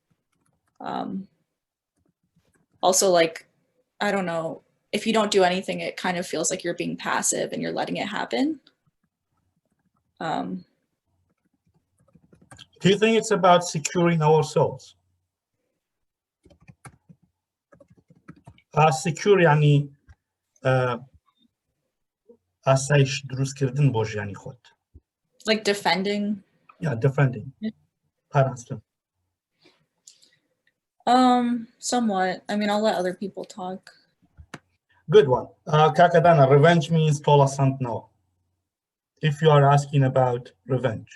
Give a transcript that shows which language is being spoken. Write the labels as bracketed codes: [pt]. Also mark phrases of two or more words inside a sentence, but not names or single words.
[en] Also, like, I don't know, if you don't do anything, it kind of feels like you're being passive and you're letting it happen. Do you think it's about securing ourselves? [ckb] Secure يعني آسایش دروستکردن بۆ ژیانی خۆت. [en] Like defending? Yeah, defending. Parastem. Somewhat. I mean, I'll let other people talk. Good one. Kakadana, revenge means tolasantno. If you are asking about revenge.